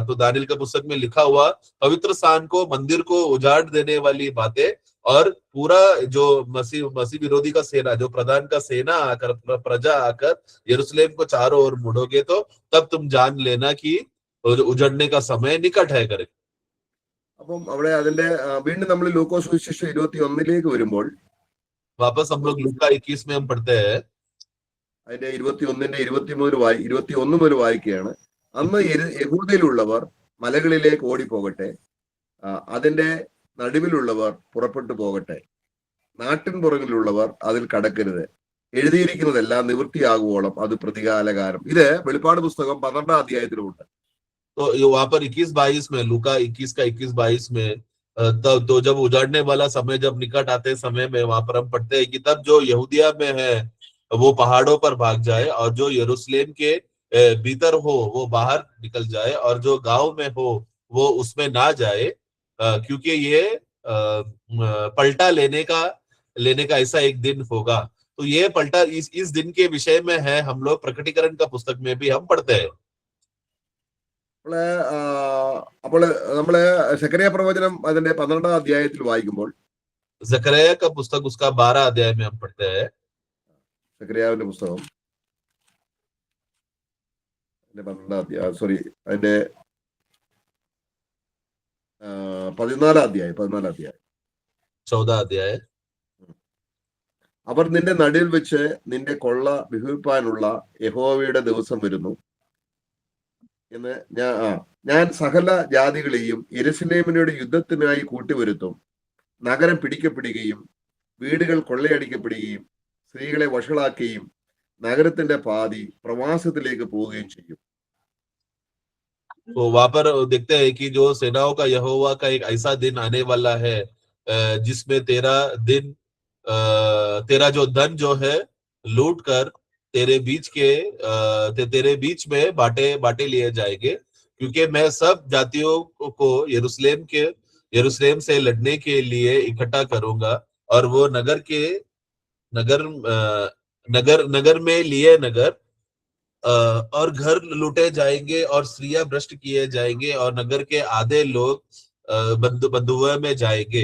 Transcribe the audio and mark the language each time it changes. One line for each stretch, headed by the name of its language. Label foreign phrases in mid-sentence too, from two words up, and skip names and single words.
Hindi: तो दानियल का पुस्तक में लिखा हुआ पवित्र स्थान को, मंदिर को उजाड़ देने वाली बातें, और पूरा जो मसीह विरोधी का सेना, जो प्रधान का सेना आकर, प्रजा आकर यरूशलेम को चारों ओर मुड़ोगे, तो तब तुम जान लेना कि उजड़ने का समय निकट है करे।
Malayalam: അപ്പം അവിടെ അതിന്റെ വീണ്ടും നമ്മൾ ലൂക്കോസ് സുവിശേഷം 21 വരുമ്പോൾ
Hindi: वापस हम लोग लूका 21 में हम पढ़ते हैं,
Malayalam: അതിന്റെ 21-ന്റെ 21 മുതൽ വായിക്കുകയാണ്. അന്ന് യഹൂദയിലുള്ളവർ മലകളിലേക്ക് ഓടിപ്പോകട്ടെ, അതിന്റെ നടുവിലുള്ളവർ പുറപ്പെട്ടു പോകട്ടെ, നാട്ടിൻ പുറകിലുള്ളവർ അതിൽ കടക്കരുത്, എഴുതിയിരിക്കുന്നതെല്ലാം നിവൃത്തിയാകുവോളം അത് പ്രതികാലകാലം. ഇത് വെളിപ്പാട് പുസ്തകം 12-ാം അധ്യായത്തിലുണ്ട്.
Hindi: तो वहां पर 21-22 में, लूका 21 का 21-22 में, तो जब उजाड़ने वाला समय जब निकट आते समय में वहां पर हम पढ़ते हैं कि तब जो यहूदिया में है वो पहाड़ों पर भाग जाए, और जो यरूशलेम के भीतर हो वो बाहर निकल जाए, और जो गांव में हो वो उसमें ना जाए, क्योंकि ये पलटा लेने का ऐसा एक दिन होगा। तो ये पलटा इस दिन के विषय में है, हम लोग प्रकटीकरण का पुस्तक में भी हम पढ़ते हैं।
Malayalam: അപ്പോൾ നമ്മള് സെക്കറിയ പ്രവചനം അതിന്റെ 12-ാം അധ്യായത്തിൽ വായിക്കുമ്പോൾ,
Hindi: जकरिया का पुस्तक उसका 12 अध्याय में हम पढ़ते हैं,
Malayalam: സെക്കറിയാവിന്റെ പുസ്തകം അതിന്റെ 12-ാം അധ്യായം, അതിന്റെ 14-ാം അധ്യായം
Hindi: 14 अध्याय।
Malayalam: അവർ നിന്റെ നടുവിൽ വെച്ച് നിന്റെ കൊള്ള വിഹരിപ്പാനുള്ള യഹോവയുടെ ദിവസം വരുന്നു എന്ന് ഞാൻ സകല ജാതികളെയും യെരൂശലേമിനോട് യുദ്ധത്തിനായി കൂട്ടിവരുത്തും. നഗരം പിടിക്കപ്പെടുകയും വീടുകൾ കൊള്ളയടിക്കപ്പെടുകയും സ്ത്രീകളെ വഷളാക്കുകയും നഗരത്തിന്റെ പാതി പ്രവാസത്തിലേക്ക് പോവുകയും ചെയ്യും.
Hindi: तो वहां पर देखते हैं कि जो सेनाओं का यहोवा का एक ऐसा दिन आने वाला है जिसमें तेरा जो धन जो है लूट कर तेरे बीच में बांटे लिए जाएंगे, क्योंकि मैं सब जातियों को यरूशलेम से लड़ने के लिए इकट्ठा करूंगा, और वो नगर में लिए नगर और घर लूटे जाएंगे, और स्त्रियां भ्रष्ट किए जाएंगे, और नगर के आधे लोग बंधुओं में जाएंगे।